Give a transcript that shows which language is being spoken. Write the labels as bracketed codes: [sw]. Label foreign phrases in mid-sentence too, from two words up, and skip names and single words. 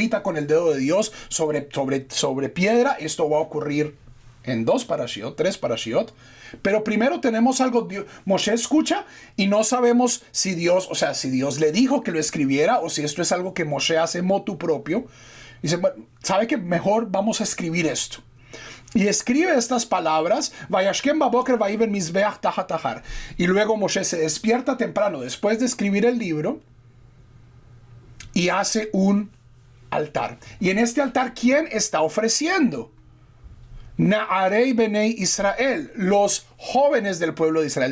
[es] Escrita con el dedo de Dios sobre piedra. Esto va a ocurrir en 2 parashiot, 3 parashiot. Pero primero tenemos algo, Moshe escucha y no sabemos si Dios, o sea, si Dios le dijo que lo escribiera o si esto es algo que Moshe hace [la] motu propio. [es] Dice, bueno, ¿sabe que mejor vamos a escribir esto? Y escribe estas palabras, [he] וישכם בבוקר ויבן מזבח תחת ההר. [es] Y luego Moshe se despierta temprano después de escribir el libro y hace un altar. Y en este altar, ¿quién está ofreciendo? [he] נערי בני ישראל, [es] los jóvenes del pueblo de Israel.